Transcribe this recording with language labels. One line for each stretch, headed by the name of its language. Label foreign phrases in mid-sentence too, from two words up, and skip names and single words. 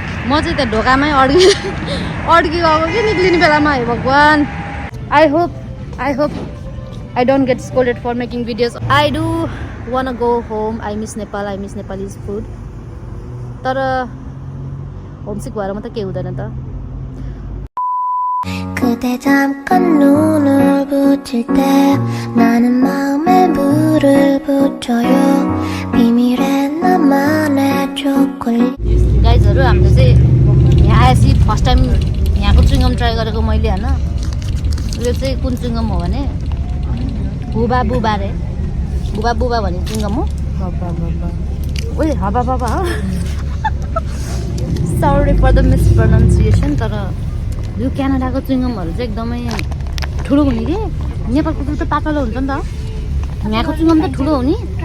Nepali: म चाहिँ त्यहाँ ढोकामै अड्की गएको कि निक्लिने बेलामा है भगवान्
English: I hope I don't get scolded for making videos. I do wanna go home. I miss Nepal. I miss Nepalese food.
Nepali: तर homesick भएर म त के हुँदैन त.
Korean: 그대 잠깐 눈을 붙일 때 나는 마음에 불을 붙여요 비밀의 나만의 초콜릿
Nepali: गाइजहरु हामीले चाहिँ यहाँ आएपछि
English: first time
Nepali: यहाँको चुइङगम ट्राई गरेको मैले हैन यो चाहिँ कुन चुइङगम हो भने बुबा बुबा रे बुबा बुबा भन्ने चुइङगम हो ओइ हबा बाबा हो
English: sorry for the mispronunciation
Nepali: तर यो क्यानाडाको चुइङगमहरु चाहिँ एकदमै ठुलो हुने के नेपालको त पातलो हुन्छ नि त यहाँको चुइङगम त ठुलो हो नि